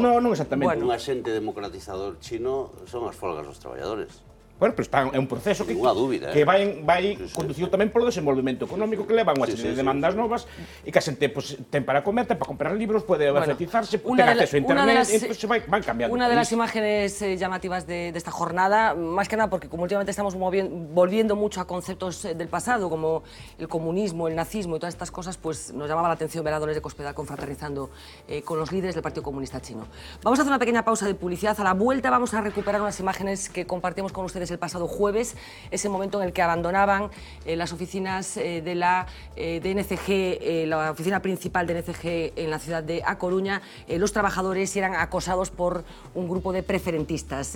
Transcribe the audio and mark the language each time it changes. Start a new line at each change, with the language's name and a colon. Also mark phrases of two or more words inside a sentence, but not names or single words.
Galician: Non exactamente. Un axente democratizador chino son as folgas dos traballadores. Bueno, pero é un proceso que vai conducido tamén polo desenvolvemento económico, que leva unha serie de demandas novas e que a xente ten para comer, ten para comprar libros, pode alfabetizarse, ten acceso a internet, entón van cambiando.
Spanish: Una de las imágenes llamativas de esta jornada, más que nada porque como últimamente estamos volviendo mucho a conceptos del pasado, como el comunismo, el nazismo y todas estas cosas, pues nos llamaba la atención ver a Dolores de Cospedal confraternizando con los líderes del Partido Comunista Chino. Vamos a hacer una pequeña pausa de publicidad. A la vuelta vamos a recuperar unas imágenes que compartimos con ustedes el pasado jueves, ese momento en el que abandonaban las oficinas de la NCG, la oficina principal de NCG en la ciudad de A Coruña, los trabajadores eran acosados por un grupo de preferentistas.